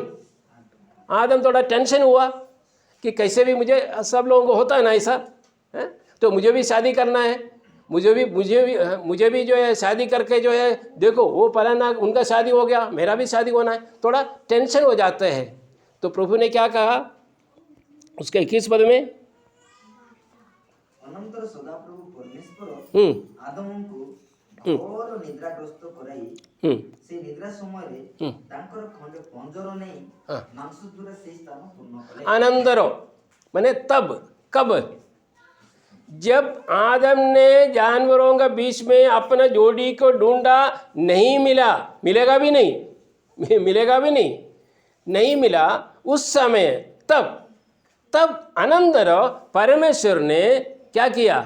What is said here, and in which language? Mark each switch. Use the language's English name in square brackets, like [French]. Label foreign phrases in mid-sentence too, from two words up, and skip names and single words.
[Hindi] आदम थोड़ा टेंशन हुआ कि कैसे भी मुझे, सब लोगों को होता है ना ऐसा है, तो मुझे भी शादी करना है, मुझे भी जो है शादी करके जो है, देखो वो फलाना उनका शादी हो गया, मेरा भी शादी होना है, थोड़ा टेंशन हो जाता है। तो प्रभु ने क्या कहा उसके 21 पद में? [Odia] ଅନନ୍ତର ସଦାପ୍ରଭୁ ପରମେଶ୍ୱର ଆଦମଙ୍କୁ ଘୋର ନିଦ୍ରାଗ୍ରସ୍ତ କରାଇ ସେ ନିଦ୍ରା ସମୟରେ ତାଙ୍କର ଖଣ୍ଡେ ପଞ୍ଜର ନେଇ ମାଂସ ଦ୍ୱାରା ସେହି ସ୍ଥାନ ପୂର୍ଣ୍ଣ କଲେ। [Hindi] अनंतर माने तब, कब? जब आदम ने जानवरों के बीच में अपना जोड़ी को ढूंढा, नहीं मिला, मिलेगा भी नहीं, मिलेगा भी नहीं, नहीं मिला, उस समय तब अनंतर परमेश्वर ने क्या किया?